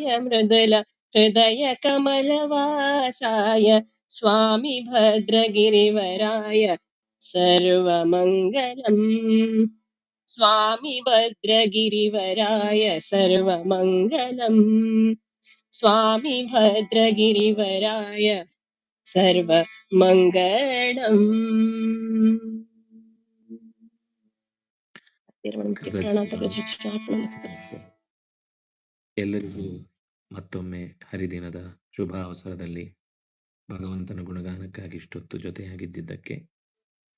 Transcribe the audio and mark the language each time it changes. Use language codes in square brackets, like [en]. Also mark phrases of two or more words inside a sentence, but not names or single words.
[sa] मृदुल हृदय कमलवासाय स्वामी भद्रगिरिवराय सर्वमङ्गलम् स्वामी भद्रगिरिवराय सर्वमङ्गलम् स्वामी भद्रगिरिवराय सर्वमङ्गलम् [kn] ಕೃತಜ್ಞತೆ. ಎಲ್ಲರಿಗೂ ಮತ್ತೊಮ್ಮೆ ಹರಿದಿನದ ಶುಭ ಅವಸರದಲ್ಲಿ ಭಗವಂತನ ಗುಣಗಾನಕ್ಕಾಗಿ ಇಷ್ಟೊತ್ತು ಜೊತೆಯಾಗಿದ್ದಕ್ಕೆ ಕೃತಜ್ಞತೆಗಳು.